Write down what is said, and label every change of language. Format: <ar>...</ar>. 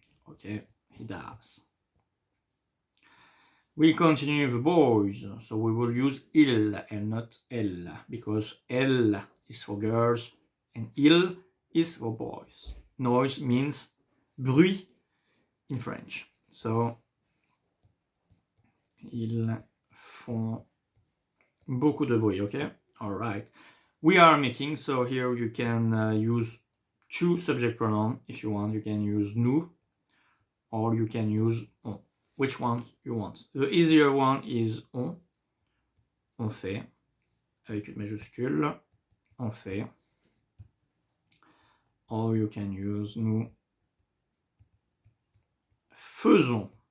<en>Okay, he does. We continue the boys, so we will use il and not elle, because elle is for girls and il is for boys. Noise means bruit in French.</en> <fr>So, ils font beaucoup de bruit, okay?</fr> <en>All right. We are making, so here you can use two subject pronouns if you want. You can use nous, or you can use on. Which one you want? The easier one is</en> <fr>on fait, avec une majuscule, on fait.</fr> <en>Or you can use</en> <fr>nous faisons.</fr>